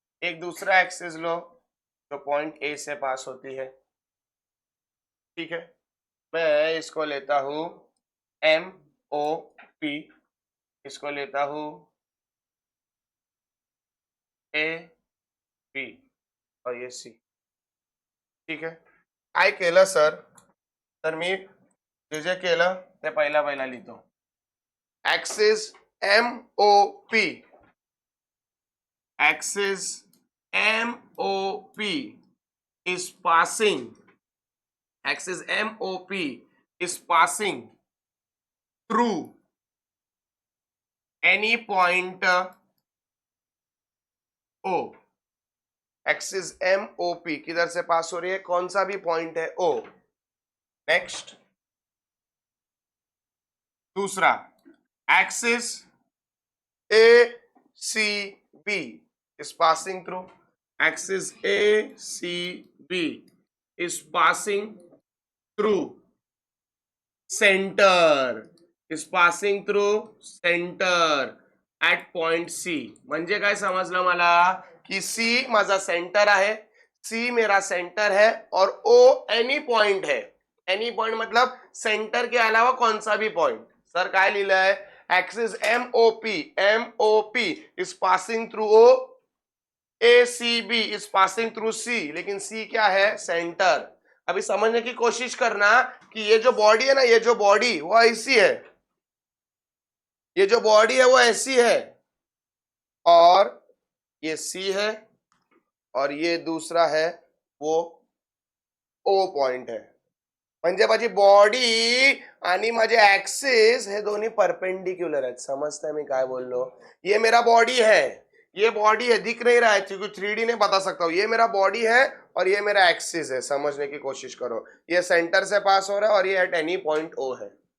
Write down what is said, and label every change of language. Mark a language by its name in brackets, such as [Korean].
[Hindi] एक दूसरा एक्सिस लो जो पॉइंट ए से पास होती है, ठीक है। मैं इसको लेता हूं एम ओ पी, इसको लेता हूं ए बी और ये सी, ठीक है। [Marathi] काय केलं सर, तर मी जे जे केलं ते पहिला लिहितो। [English] Axis M O P, axis M O P is passing, axis MOP is passing through any point O। [Hindi] Axis MOP किधर से पास हो रही है, कौन सा भी पॉइंट है O। [English] Next दूसरा axis ACB is passing through, axis ACB is passing through center, is passing through center at point C। [Marathi] म्हणजे काय समजलं मला कि C माझा सेंटर [Hindi] है, C मेरा सेंटर है और O एनी पॉइंट है। एनी पॉइंट मतलब सेंटर के अलावा कौन सा भी पॉइंट। [Marathi] सर काय लिहिलं [English] है, axis MOP is passing through O, ACB is passing through C, [Hindi] लेकिन C क्या है, सेंटर। अभी समझने की कोशिश करना कि ये जो बॉडी है ना, ये जो बॉडी वो ऐसी है, ये जो बॉडी है वो ऐसी है और ये C है और ये दूसरा है वो O पॉइंट है। [Marathi] म्हणजे माझी बॉडी आणि माझे एक्सिस हे दोन्ही परपेंडिक्युलर आहेत। समजताय मी काय बोललो, [Hindi] ये मेरा बॉडी है, ये बॉडी है, दिख नहीं रहा है क्योंकि 3D नहीं बता सकता हूं। ये मेरा बॉडी है और ये मेरा एक्सिस है। समझने की कोशिश करो, ये सेंटर से पास हो रहा है और ये एट एनी पॉइंट O है।